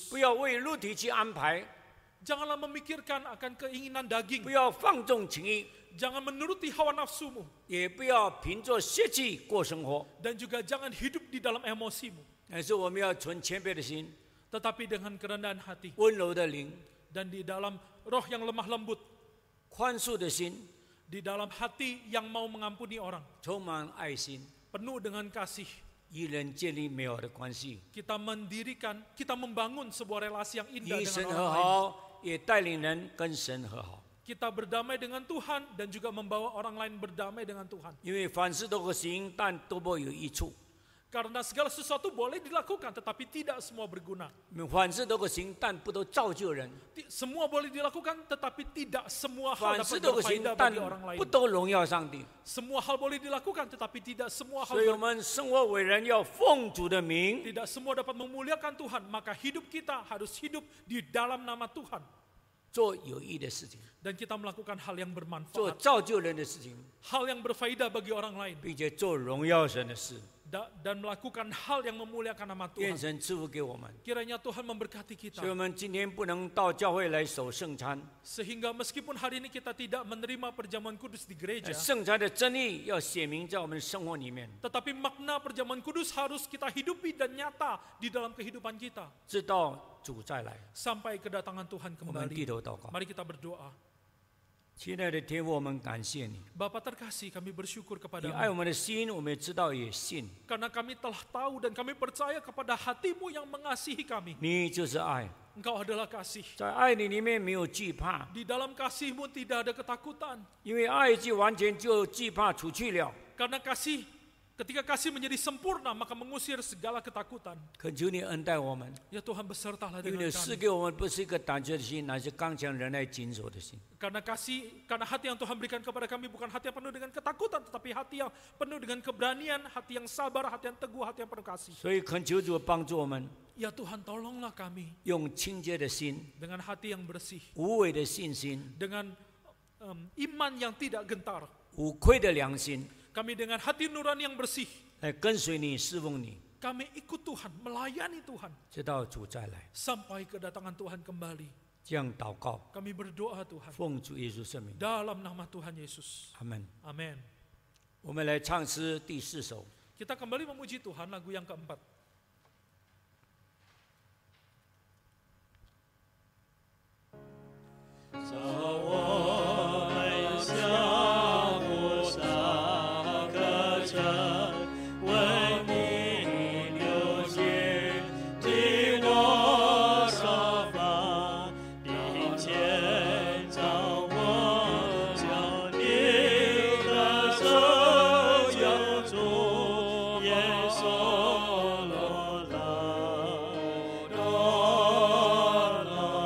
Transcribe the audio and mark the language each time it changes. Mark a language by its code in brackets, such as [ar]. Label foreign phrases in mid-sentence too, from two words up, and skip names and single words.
[zh] 不要为肉体去安排， [id] Janganlah memikirkan akan keinginan daging. [zh] 不要放纵情欲， [id] Jangan menuruti hawa nafsumu [zh] 也不要凭着血气过生活。 [id] dan juga jangan hidup di dalam emosimu, [zh] 但是我们要存谦卑的心、 [id] tetapi dengan kerendahan hati [zh] 温柔的灵、 [id] dan di dalam roh yang lemah lembut, [zh] 宽恕的心、 [id] di dalam hati yang mau mengampuni orang, [zh] 充满爱心， [id] penuh dengan kasih. [zh] 与人建立美好的关系， [id] Kita mendirikan, kita membangun sebuah relasi yang indah [zh] 与 [id] dengan [zh] 神 [id] orang [zh] 和 [id] lain. [zh] 好，也带领人跟神和好。 [id] Kita berdamai dengan Tuhan dan juga membawa orang lain berdamai dengan Tuhan. [zh] 因为凡事都可行，但都不有益处。 [id] Karena segala sesuatu boleh dilakukan, tetapi tidak semua berguna. [zh] 我们凡事都可行，但不都造就人； [id] Semua boleh dilakukan, tetapi tidak semua hal [zh] 凡事 [id] dapat [zh] 都可行， [id] berfaedah [zh] 但 [id] bagi orang lain. [zh] 不都荣耀上帝。 [id] Semua hal boleh dilakukan, tetapi tidak semua hal [zh] 所以，我们生活为人要奉主的名， [id] tidak semua dapat memuliakan Tuhan. Maka hidup kita harus hidup di dalam nama Tuhan. [zh] 做有益的事情， [id] Dan kita melakukan hal yang [zh] 做 [id] bermanfaat, [zh] 造就人的事情， [id] hal yang berfaedah bagi orang lain, [zh] 并且做荣耀神的事。 [id] dan melakukan hal yang memuliakan nama [zh] 愿 [id] Tuhan. [zh] 神赐福给我们。 [id] Kiranya Tuhan memberkati kita. [zh] 所以，我们今天不能到教会来守圣餐， [id] Sehingga meskipun hari ini kita tidak menerima perjamuan kudus di gereja, [zh] 圣餐的真理要显明在我们生活里面， [id] tetapi makna perjamuan kudus harus kita hidupi dan nyata di dalam kehidupan kita. [zh] 直到主再来。 [id] Sampai kedatangan Tuhan [zh] 我们低 [id] kembali. [zh] 头祷告， [id] Mari kita berdoa. [zh] 亲爱的天父，我们感谢你， [id] Bapa terkasih, kami bersyukur [zh] 你爱 [id] kepadamu. [zh] 我们的心，我们也知道也信， [id] Karena kami telah tahu dan kami percaya kepada hatimu yang mengasihi kami. [zh] 你就是爱， [id] Engkau adalah kasih. [zh] 在爱你里面没有惧怕， [id] Di dalam kasihmu tidak ada ketakutan. [zh] 因为爱既完全，就惧怕除去了。 [id] Karena ketika kasih menjadi sempurna, maka mengusir segala ketakutan. [zh] 恳求你恩待我们， [id] Ya Tuhan, besertalah [zh] 因为 [id] dengan [zh] 你赐 [id] kami. [zh] 给我们不是一个胆怯的心，乃是刚强忍耐谨守的心。 [id] Karena hati yang Tuhan berikan kepada kami bukan hati yang penuh dengan ketakutan, tetapi hati yang penuh dengan keberanian, hati yang sabar, hati yang teguh, hati yang penuh kasih. [zh] 所以恳求主帮助我们， [id] Ya Tuhan, tolonglah kami [zh] 用清洁的心、 [id] dengan hati yang bersih, [zh] 无伪的信心、 [id] dengan iman yang tidak gentar. [zh] 无愧的良心， [id] Kami dengan hati nurani yang bersih, [zh] 来跟随你、侍奉你， [id] kami ikut Tuhan, melayani Tuhan, [zh] 直到主再来。 [id] sampai kedatangan Tuhan kembali. [zh] 这样祷告， [id] Kami berdoa Tuhan, [zh] 奉主耶稣圣名， [id] dalam nama Tuhan Yesus. [zh] 阿门。 [id] Amin. [zh] 我们来唱诗第4首。 [id] Kita kembali memuji Tuhan, lagu yang keempat. [zh] 叫我们向菩萨歌唱，为你流血，替我受罚，并且叫我将你的手救主耶稣罗拉罗拉。